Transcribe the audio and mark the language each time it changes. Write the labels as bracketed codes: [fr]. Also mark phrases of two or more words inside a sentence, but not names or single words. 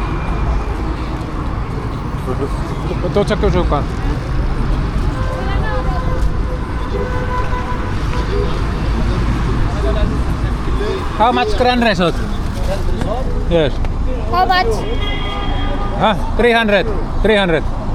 [fi] Tuut sä kysyä kanssa? [en] How much Grand Resort? Yes. How much? 300.